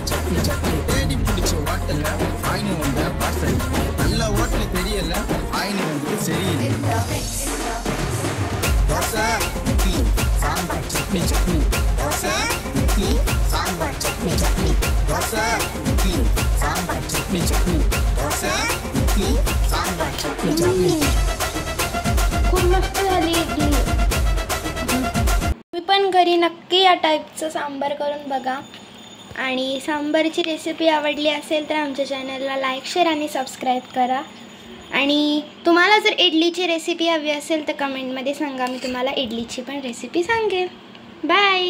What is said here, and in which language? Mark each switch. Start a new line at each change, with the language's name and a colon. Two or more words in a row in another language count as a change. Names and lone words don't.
Tamil: சட்னி சட்னி தேடி பிடிச்ச ஹோட்டல்ல ஆயினு வந்த பார்சல் நல்ல ஹோட்டல் தெரியல ஆயினு வந்து சரியில்லை தோசை இட்லி சாம்பார் சட்னி சட்னி தோசை
Marathi: चटनी चटनी डोसा इडली सांबार चटनी चटनी डोसा इडली सांबार चटनी चटनी खूप मस्त झाली इडली. तुम्ही पण घरी नक्की या टाईपचं सांबार करून बघा. आणि सांबारची रेसिपी आवडली असेल तर आमच्या चॅनलला लाईक शेअर आणि सबस्क्राईब करा. आणि तुम्हाला जर इडलीची रेसिपी हवी असेल तर कमेंटमध्ये सांगा, मी तुम्हाला इडलीची पण रेसिपी सांगेन.